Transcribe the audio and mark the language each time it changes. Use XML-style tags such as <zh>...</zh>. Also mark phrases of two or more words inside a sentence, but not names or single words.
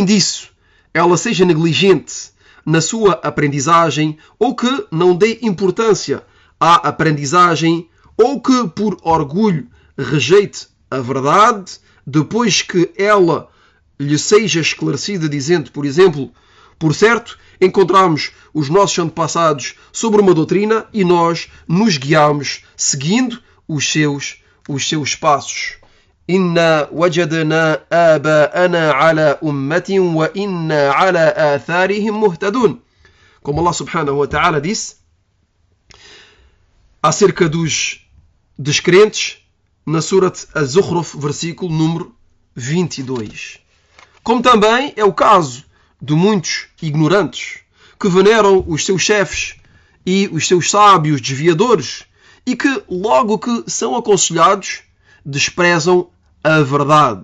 <pt>disso, ela seja negligente na sua aprendizagem, ou que não dê importância à aprendizagem, ou que por orgulho rejeite a verdade depois que ela lhe seja esclarecida, dizendo, por exemplo: por certo, encontramos os nossos antepassados sobre uma doutrina e nós nos guiamos seguindo os seus passos.</pt> <ar>إنا وجدنا آباءنا على أمة وإنا على آثارهم مهتدون.</ar> <pt>Como Allah</pt> <ar>سبحانه وتعالى</ar> <pt>disse acerca dos descrentes na Surat Az-Zukhruf, versículo número 22. Como também é o caso de muitos ignorantes que veneram os seus chefes e os seus sábios desviadores e que, logo que são aconselhados, desprezam a verdade.</pt>